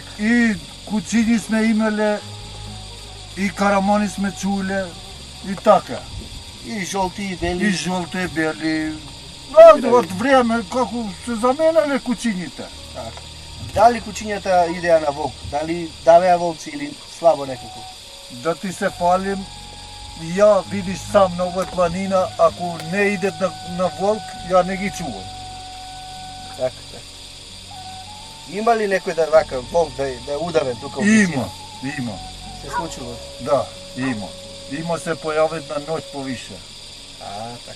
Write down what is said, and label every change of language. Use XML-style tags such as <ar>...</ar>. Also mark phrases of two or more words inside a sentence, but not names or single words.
<mk>и кучини сме имале и карамани сме чуле и така. И жолти и И бели. жолти и бели. Од време како се заменале кучините. Дали кучињата идеа на волк? Дали давеа волци или слабо некако? Да ти се фалим, Ја видиш сам на овој планина, ако не идет на волк, ја не ги чувам. Така. Има ли некој да вака волк да е ударен тука? Има. Се случува. Да, има. Има се појават на ноќ повише. Така.</mk>